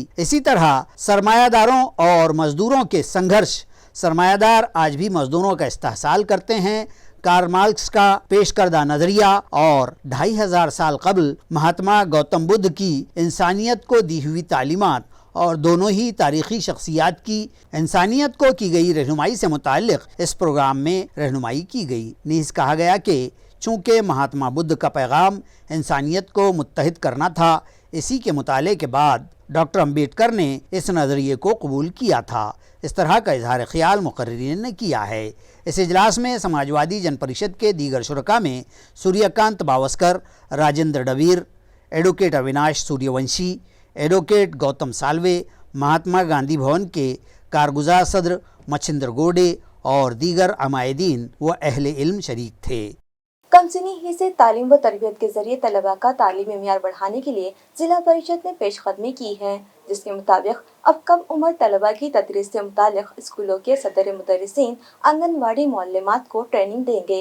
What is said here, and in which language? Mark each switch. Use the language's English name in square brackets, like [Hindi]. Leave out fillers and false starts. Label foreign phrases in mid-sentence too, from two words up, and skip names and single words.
[Urdu] اسی طرح سرمایہ داروں اور مزدوروں کے سنگھرش، سرمایہ دار آج بھی مزدوروں کا استحصال کرتے ہیں، کارل مارکس کا پیش کردہ نظریہ اور 2500 سال قبل مہاتما گوتم بدھ کی انسانیت کو دی ہوئی تعلیمات اور دونوں ہی تاریخی شخصیات کی انسانیت کو کی گئی رہنمائی سے متعلق اس پروگرام میں رہنمائی کی گئی۔ نیز کہا گیا کہ چونکہ مہاتما بدھ کا پیغام انسانیت کو متحد کرنا تھا، اسی کے مطالعے کے بعد ڈاکٹر امبیڈکر نے اس نظریے کو قبول کیا تھا۔ اس طرح کا اظہار خیال مقررین نے کیا ہے۔ اس اجلاس میں سماجوادی جن پریشد کے دیگر شرکاء میں سوریہ کانت باوسکر، راجندر ڈویر، ایڈوکیٹ اویناش سوریہ ونشی، ایڈوکیٹ گوتم سالوے، مہاتما گاندھی بھون کے کارگزار صدر مچھندر گوڈے اور دیگر عمائدین و اہل علم شریک تھے۔ کم سنی ہی سے تعلیم و تربیت کے ذریعے طلباء کا تعلیمی معیار بڑھانے کے لیے ضلع پریشد نے پیش قدمی کی ہے، جس کے مطابق اب کم عمر طلباء کی تدریس سے متعلق اسکولوں کے صدر مدرسین آنگن واڑی معلمات کو ٹریننگ دیں گے۔